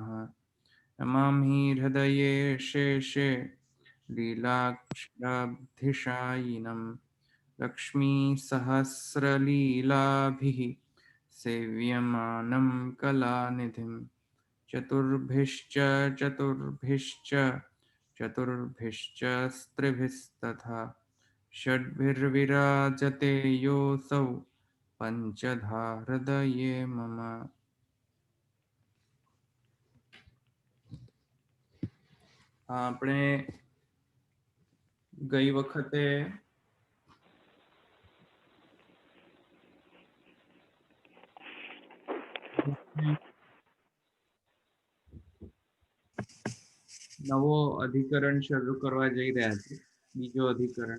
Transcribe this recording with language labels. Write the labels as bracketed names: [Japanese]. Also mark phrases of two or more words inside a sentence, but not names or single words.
[Sanskrit] नमामि हृदये शेषे लीलाक्षाब्धिशायिनं लक्ष्मीसहस्रलीलाभिः सेव्यमानं कलानिधिं चतुर्भिश्च चतुर्भिश्च चतुर्भिश्च स्त्रिभिस्तथा षड्भिर्विराजते योऽसौ पञ्चधा हृदये मम। [Gujarati] આપણે ગઈ વખતે નવો અધિકરણ શરૂ કરવા જઈ રહ્યા છે, બીજો અધિકરણ.